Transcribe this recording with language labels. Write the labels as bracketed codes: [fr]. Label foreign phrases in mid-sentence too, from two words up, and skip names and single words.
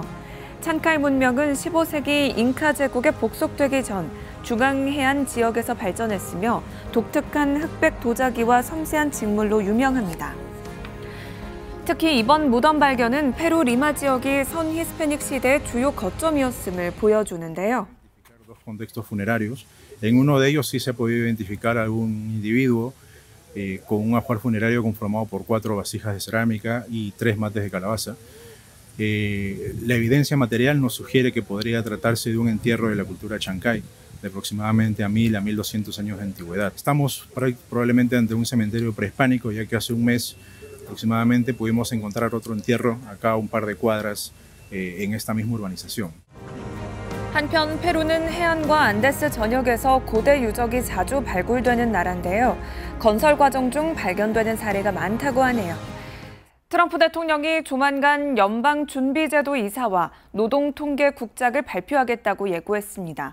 [ko] 찬카이 문명은 15세기 잉카 제국에 복속되기 전 중앙해안 지역에서 발전했으며 독특한 흑백 도자기와 섬세한 직물로 유명합니다. 특히 이번 무덤 발견은 페루 리마 지역이 선 히스패닉 시대의 주요 거점이었음을 보여주는데요. [es] Contextos funerarios. En uno de ellos sí se ha podido identificar algún individuo con un ajuar funerario conformado por 4 vasijas de cerámica y 3 mates de calabaza. La evidencia material nos sugiere que podría tratarse de un entierro de la cultura chancay, de aproximadamente a 1000 a 1200 años de antigüedad. Estamos probablemente ante un cementerio prehispánico, ya que hace un mes aproximadamente pudimos encontrar otro entierro acá a un par de cuadras en esta misma urbanización. [ko] 한편 페루는 해안과 안데스 전역에서 고대 유적이 자주 발굴되는 나라인데요. 건설 과정 중 발견되는 사례가 많다고 하네요. 트럼프 대통령이 조만간 연방준비제도 이사와 노동통계국장을 발표하겠다고 예고했습니다.